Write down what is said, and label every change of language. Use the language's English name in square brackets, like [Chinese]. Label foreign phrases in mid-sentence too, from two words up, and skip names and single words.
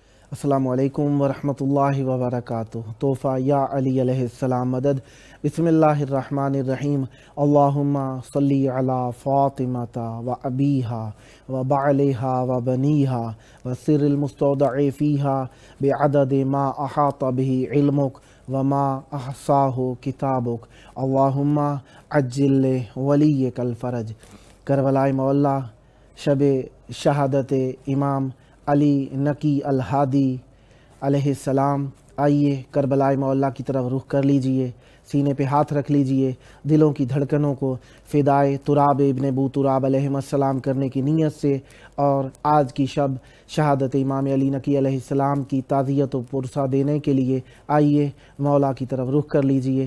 [Arabic] السلام علیکم ورحمۃ اللہ وبرکاتہ۔ [Urdu] تحفہ یا علی [Arabic] علیہ السلام [Urdu] مدد۔ [Arabic] بسم اللہ الرحمن الرحیم۔ اللہم صلی علی فاطمۃ و ابیہا و بعلہا و بنیہا و سر المستودع فیہا بعدد ما احاط بہ علمک وما احصاہ کتابک۔ اللہم عجل ولیک الفرج۔ [Urdu] کربلائے معلیٰ، شب شہادت امام علی نقی الہادی [Arabic] علیہ السلام۔ [Urdu] آئیے کربلائے معلیٰ کی طرف رخ کر لیجئے، سینے پہ ہاتھ رکھ لیجئے، دلوں کی دھڑکنوں کو فدائے تراب ابن ابو تراب [Arabic] علیہ السلام [Urdu] کرنے کی نیت سے، اور آج کی شب شہادت امام علی نقی [Arabic] علیہ السلام [Urdu] کی تعزیت و پرسہ دینے کے لیے آئیے مولا کی طرف رخ کر لیجئے۔